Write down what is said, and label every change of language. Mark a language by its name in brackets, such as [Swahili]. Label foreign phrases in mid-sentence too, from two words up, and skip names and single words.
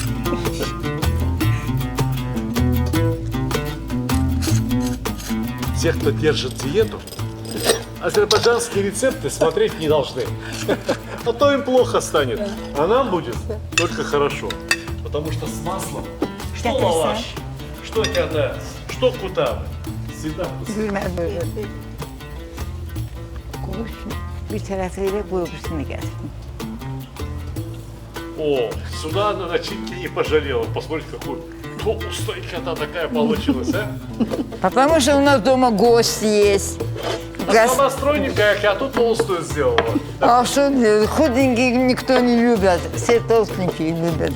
[Russian] Те, кто держит диету, азербайджанские рецепты смотреть не должны. А то им плохо станет. А нам будет только хорошо. Потому что с маслом, что Кятасы. лаваш, что кята, что кута, всегда вкусно. [Azerbaijani] Gülmez böyle. Bir tarafıyla bu öbürsüne gelsin. [Russian] О, сюда на начинке не пожалела. Посмотрите, какой толстая кята такая получилась, а? Потому что у нас дома гость есть. А сама стройненькая кяту толстую сделала. А что, худеньких никто не любит, все толстенькие любят.